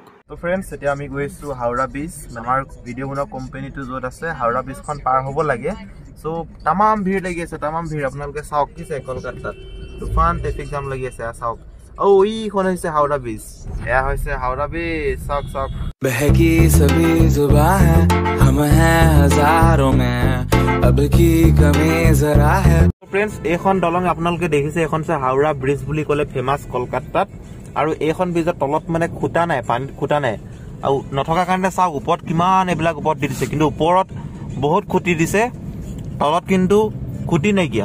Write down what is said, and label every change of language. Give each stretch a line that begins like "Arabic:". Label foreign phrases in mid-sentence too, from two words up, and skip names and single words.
Assamese: তো ফ্ৰেণ্ডছ, এতিয়া আমি গৈ আছোঁ হাওৰা ব্ৰিজ। আমাৰ ভিডিঅ' বনোৱা কোম্পানীটো য'ত আছে, হাওৰা ব্ৰিজখন পাৰ হ'ব লাগে। চ' তামাম ভিৰ লাগি আছে, তামাম ভিৰ। আপোনালোকে চাওক কি চাই, কলকাতাত তুফান ট্ৰেফিক জাম লাগি আছে। চাওক, এইখন হৈছে হাওৰা ব্ৰিজ, এয়া হৈছে হাওৰা ব্ৰিজ। চাওক চাওক,
Hindi: बहकी सभी जुबां है, हम हैं हजारों में, अब की कमी जरा है।
Assamese: ফ্ৰেণ্ডছ, এইখন দলং আপোনালোকে দেখিছে, এইখন হৈছে হাওৰা ব্ৰিজ বুলি ক'লে ফেমাছ কলকাতাত। আৰু এইখন ব্ৰিজৰ তলত মানে খুটা নাই, পানীত খুটা নাই। আৰু নথকাৰ কাৰণে চাওক ওপৰত কিমান এইবিলাক ওপৰত দি দিছে, কিন্তু ওপৰত বহুত খুটি দিছে, তলত কিন্তু খুটি নাইকিয়া।